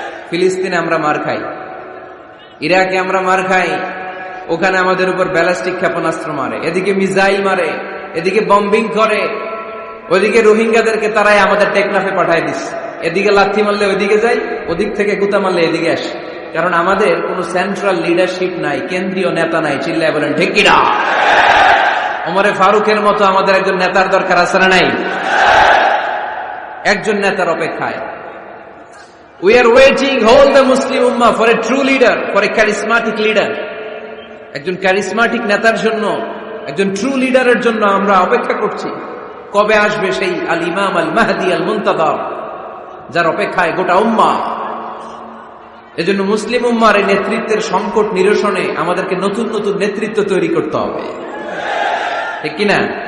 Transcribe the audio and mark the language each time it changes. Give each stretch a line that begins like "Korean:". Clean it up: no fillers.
Bangla: ফিলিস্তিনে আমরা মার খাই, ইরাকে আমরা মার খাই, ওখানে আমাদের উপর ব্যালিস্টিক ক্ষেপণাস্ত্র মারে, এদিকে মিসাইল মারে, এদিকে বম্বিং করে, ওইদিকে রোহিঙ্গাদেরকে তারাই আমাদের টেকনাফে পাঠায় দিচ্ছে। এদিকে লাথি মারলে ওইদিকে যাই, ওদিক থেকে গুতা মারলে এদিকে আসে। কারণ আমাদের কোনো সেন্ট্রাল লিডারশিপ নাই, কেন্দ্রীয় নেতা নাই। চিল্লায় বলেন ঠিক কিনা? ওমরে ফারুকের মতো আমাদের একজন নেতার দরকার আছে না নাই? একজন নেতার অপেক্ষায়।
English: We are waiting, all the Muslim Ummah, for a true leader, for a charismatic leader.
Bangla: একজন ক্যারিসমাটিক নেতার জন্য, একজন ট্রু লিডারের জন্য আমরা অপেক্ষা করছি। কবে আসবে সেই আল ইমাম আল মাহদি আল মুনতাযর, যার অপেক্ষায় গোটা উম্মাহ। এজন্য মুসলিম উম্মার এই নেতৃত্বের সংকট নিরসনে আমাদেরকে নতুন নতুন নেতৃত্ব তৈরি করতে হবে, ঠিক কিনা?